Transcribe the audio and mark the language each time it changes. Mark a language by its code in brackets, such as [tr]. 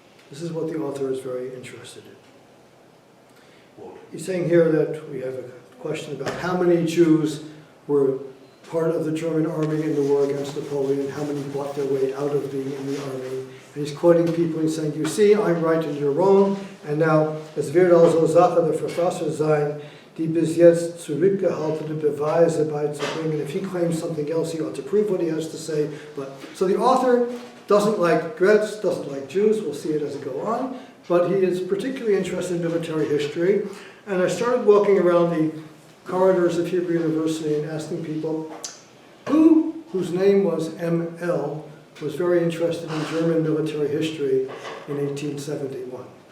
[en] This is what the author is very interested in. He's saying here that we have a question about how many Jews were part of the German army in the war against Napoleon, how many bought their way out of being in the army. And he's quoting people and saying, you see, I'm right and you're wrong. And now, [de] es wird also Sache der Verfasser sein, die bis jetzt zurückgehaltene Beweise beizubringen. [en] If he claims something else, he ought to prove what he has to say. So the author doesn't like Graetz, doesn't like Jews. We'll see it as it go on. But he is particularly interested in military history. And I started walking around the corridors of Hebrew University and asking people whose name was ML was very interested in German military history in 1871.